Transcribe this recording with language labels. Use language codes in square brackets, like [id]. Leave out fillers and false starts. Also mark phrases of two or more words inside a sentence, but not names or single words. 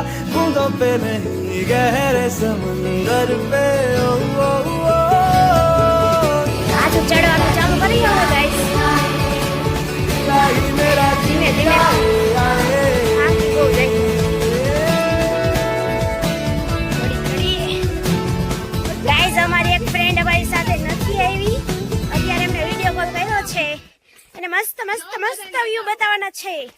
[hi] बूंदों पे नहीं गहरे समंदर पे. ओ ओ ओ [gu] આજ ચઢવાનું ચાલુ કરી દો ગાઈસ. [hi] इलाही मेरा [gu] ધીમે ધીમે આખી બહુ જાય. ગાઈસ અમારી એક ફ્રેન્ડ અમારી સાથે નથી આવી. અત્યારે એમને વિડીયો કોલ કર્યો છે. એને મસ્ત મસ્ત મસ્ત વ્યૂ બતાવવાના છે.